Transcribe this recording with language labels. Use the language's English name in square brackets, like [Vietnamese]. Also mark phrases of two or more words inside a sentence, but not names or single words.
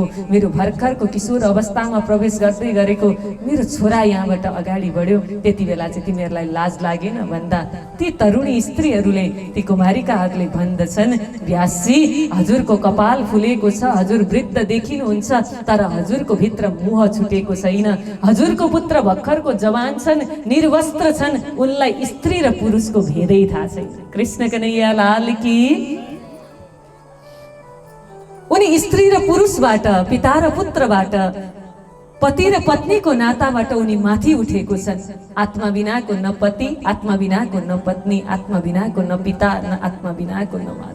[Nepali] मेरो भर्खरको किशोर अवस्थामा प्रवेश गर्दै गरेको मेरो छोरा यहाँबाट अगाडि बढ्यो, त्यति बेला चाहिँ तिमीहरूलाई लाज लागेन भन्दा ती तरुणी स्त्रीहरूले, ती कुमारिकाहरूले भन्दछन्, व्यासजी हजुरको कपाल फुलेको छ, हजुर वृद्ध देखिनुहुन्छ, तर हजुरको भित्र मुह छुटेको छैन। हजुरको पुत्र भर्खरको जवान छन्, निर्वस्त्र छन्, उनलाई स्त्री र पुरुषको भेदै थाहा छैन। [Hindi] कृष्ण कन्हैया लाल की। [Nepali] उनी स्त्री र पुरुषबाट, पिता र पुत्रबाट, पति र पत्नीको नाताबाट उनी माथि उठेको छन्। आत्मा बिनाको न पति, आत्मा बिनाको न पत्नी, आत्मा बिनाको न पिता, न आत्मा बिनाको न माता।